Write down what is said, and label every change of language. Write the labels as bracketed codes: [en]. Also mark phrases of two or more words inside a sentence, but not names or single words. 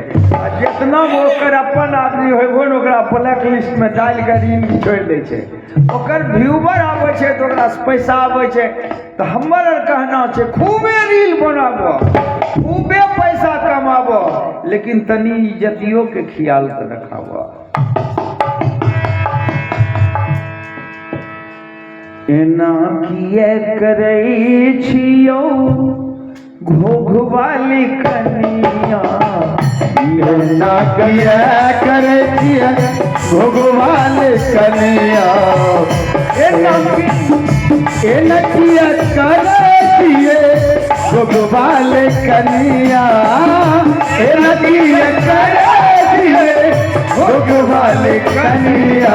[mai] आ जितना ओकर अपन आदमी होइबो ने ओकरा [en] black list [mai] में डाल के रील छोड़ दे छै। ओकर व्यूवर आवे छै तो ओकरा से पैसा आवे छै। तो हमर कहना छै खूबे रील बनाबो, खूबे पैसा कमाबो, लेकिन तनी इज्जतियों के ख्याल तो रखाबो। एना किए करै छियौ घोघवाली कनिया, एना किए करै छियै घोघवाली कनिया, एना किए करै छियै घोघवाली कनिया, एना किए करै छियै घोघवाली कनिया।